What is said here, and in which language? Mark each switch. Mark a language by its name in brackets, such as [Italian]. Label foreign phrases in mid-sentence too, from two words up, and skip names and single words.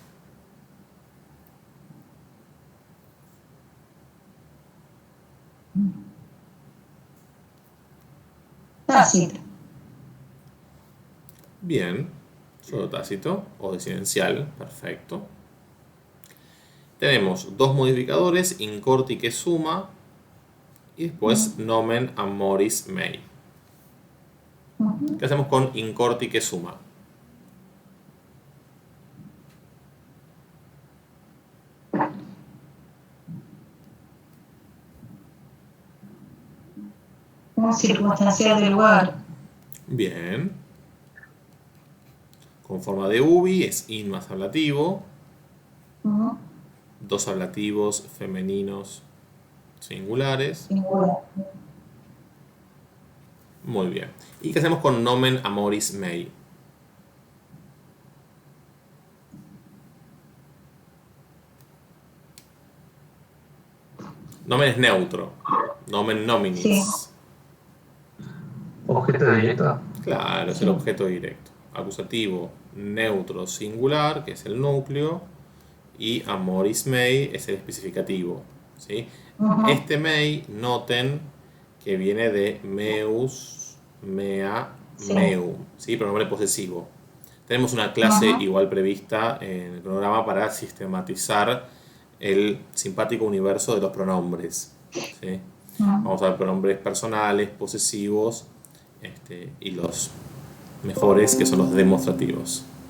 [Spanish] Tácito. Bien. Solo tácito o desidencial. Perfecto. Tenemos dos modificadores, incorti que suma y después [Latin] nomen amoris mei. [Spanish] Ujú. ¿Qué hacemos con incorti que suma? Un circunstancial del lugar. Bien. Con forma de ubi es in más ablativo. Ujú. Dos ablativos femeninos singulares. Singular. Muy bien. ¿Y qué hacemos con [Latin] nomen amoris mei? [Spanish] Nomen es neutro. [Latin] Nomen nominis. [Spanish] Sí. Objeto directo. Claro, es el objeto directo. Acusativo neutro singular, que es el núcleo. Y [Latin] amoris mei [Spanish] es el especificativo. ¿Sí? Ujú. Este mei, noten que viene de [Latin] meus, mea, [Spanish] Sí. meum. ¿Sí? Pronombre posesivo. Tenemos una clase Ajá. igual prevista en el programa para sistematizar el simpático universo de los pronombres. ¿Sí? Ujú. Vamos a ver pronombres personales, posesivos y los mejores que son los demostrativos.